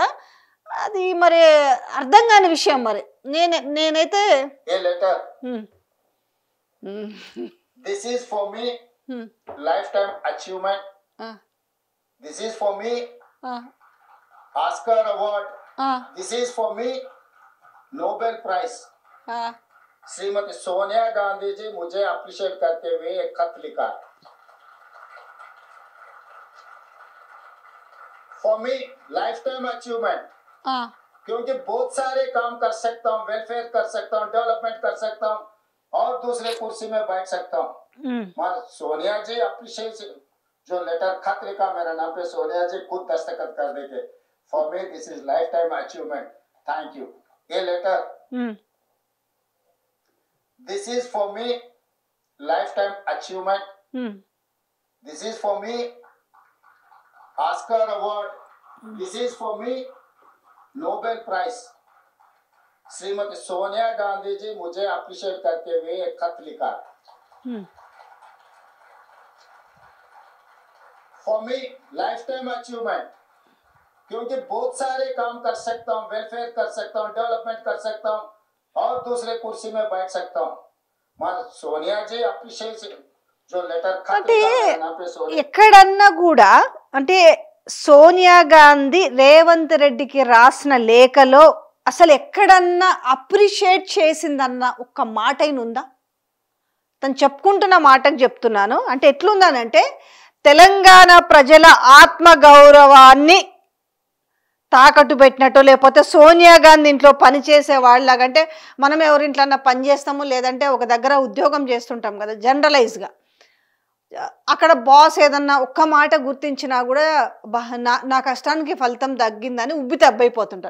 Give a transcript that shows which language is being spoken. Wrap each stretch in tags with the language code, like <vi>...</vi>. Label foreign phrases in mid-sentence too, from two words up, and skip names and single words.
<te>అది మరి అర్థం కాని విషయం. మరి నేనైతే</te> <en>this is for me life time achievement, this is for me Oscar award, this is for me Nobel prize.</en> <hi>श्रीमती सोनिया गांधी जी मुझे अप्रिशिएट करते हुए एक खत लिखा।</hi> <en>for me life time achievement,</en> <hi>क्योंकि बहुत सारे काम कर सकता हूँ, वेलफेयर कर सकता हूँ, डेवलपमेंट कर सकता हूँ और दूसरे कुर्सी में बैठ सकता हूँ। मगर सोनिया जी अप्रिशिएशन जो लेटर खत लिखा मेरा नाम पे, सोनिया जी खुद दस्तखत कर देंगे।</hi> <en>for me this is life time achievement, thank you. ये letter this is for me life time achievement, this is for me Oscar award, this is for me Nobel prize।</en> <hi>श्रीमती सोनिया गांधी जी मुझे अप्रिशिएट करते हुए एक खत लिखा।</hi> <en>for me life time achievement,</en> <hi>क्योंकि बहुत सारे काम कर सकता हूँ, वेलफेयर कर सकता हूँ, डेवलपमेंट कर सकता हूँ और दूसरे कुर्सी में बैठ सकता हूँ। मगर सोनिया जी अप्रिशिएशन जो लेटर खत लिखा पे सोनिया</hi> <te>ఎక్కడన్నా కూడా అంటే సోనియా గాంధీ రేవంత్ రెడ్డికి రాసిన లేఖలో అసలు ఎక్కడన్నా అప్రిషియేట్ చేసిందన్న ఒక్క మాట అయిన ఉందా? తను చెప్పుకుంటున్న మాటకు చెప్తున్నాను. అంటే ఎట్లుందనంటే తెలంగాణ ప్రజల ఆత్మ గౌరవాన్ని తాకట్టు పెట్టినట్టు, లేకపోతే సోనియా గాంధీ ఇంట్లో పనిచేసే వాళ్ళలాగా, అంటే మనం ఎవరింట్లన్నా పని చేస్తాము, లేదంటే ఒక దగ్గర ఉద్యోగం చేస్తుంటాం కదా జనరలైజ్గా, అక్కడ బాస్ ఏదన్నా ఒక్క మాట గుర్తించినా కూడా నా కష్టానికి ఫలితం తగ్గిందని ఉబ్బి తబ్బైపోతుంటారు.</te>